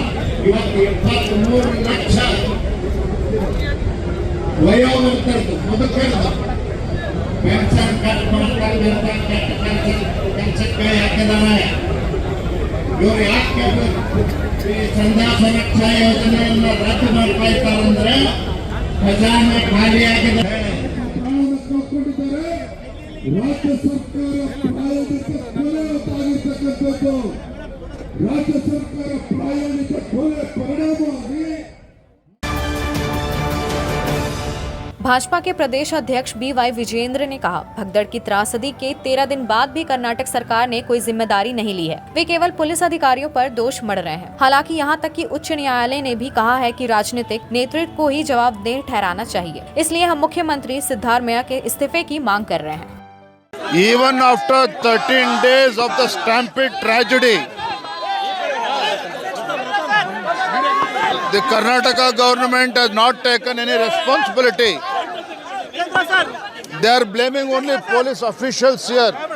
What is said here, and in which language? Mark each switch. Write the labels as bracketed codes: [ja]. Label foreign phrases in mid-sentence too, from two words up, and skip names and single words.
[kn] ಇವತ್ತು 23 ಲಕ್ಷ ವಯೋವೃದ್ಧರದು ಮುದುಕರದು [en] pension cut [kn] ಮಾಡ್ತಾರೆ, ಕೆಲಸಕ್ಕೆ ಹಾಕಿದಾರೆ. ಇವರು ಯಾಕೆ ಈ ಸಂಧ್ಯಾ ಸುರಕ್ಷಾ ಯೋಜನೆಯನ್ನು ರದ್ದು ಮಾಡ್ತಾ ಇದ್ದಾರಂದ್ರೆ ಖಜಾನೆ ಖಾಲಿಯಾಗಿದೆ. ರಾಜ್ಯ ಸರ್ಕಾರ ಪ್ರಾಯೋಜಿತ ಕೊಲೆಯಾಗಿರ್ತಕ್ಕಂಥದ್ದು ರಾಜ್ಯ ಸರ್ಕಾರ ಪ್ರಾಯೋಜಿತ ಕೊಲೆ ಪರಿಣಾಮವಾಗಿ [hi] भाजपा के प्रदेश अध्यक्ष BY विजेंद्र ने कहा, भगदड़ की त्रासदी के 13 दिन बाद भी कर्नाटक सरकार ने कोई जिम्मेदारी नहीं ली है। वे केवल पुलिस अधिकारियों पर दोष मढ़ रहे हैं। हालांकि यहां तक कि उच्च न्यायालय ने भी कहा है कि राजनीतिक नेतृत्व को ही जवाबदेह ठहराना चाहिए। इसलिए हम मुख्यमंत्री सिद्धारमैया के इस्तीफे की मांग कर रहे हैं। [en] Even after 13 days of the stampede tragedy, the Karnataka government has not taken any responsibility They are blaming only police officials here.